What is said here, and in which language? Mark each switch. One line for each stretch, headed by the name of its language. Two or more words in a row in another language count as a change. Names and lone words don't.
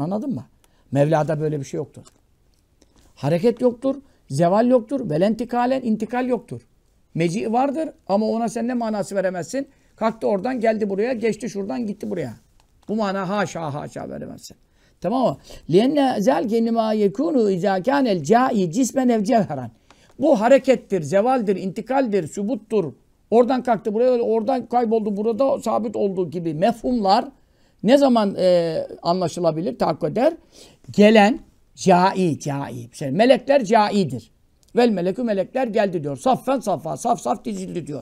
Turkish: Anladın mı? Mevla'da böyle bir şey yoktur. Hareket yoktur, zeval yoktur, velentikalen intikal yoktur. Meci vardır ama ona sen ne manası veremezsin? Kalktı oradan, geldi buraya, geçti şuradan, gitti buraya. Bu mana haşa veremezsin. Tamam mı?
Arabic: لِيَنَّ ذَلْكَ مَا يَكُونُ اِذَا كَانَ الْجَائِ جِسْمًا اَوْ جَوْهَرًا.
Turkish: Bu harekettir, zevaldir, intikaldir, sübuttur. Oradan kalktı buraya, oradan kayboldu, burada sabit olduğu gibi mefhumlar ne zaman anlaşılabilir, tahakkuk eder? Gelen cai. Melekler caidir.
Arabic: والملك
Turkish: melekler geldi diyor.
Arabic: صفا صفا,
Turkish: saf dizildi diyor.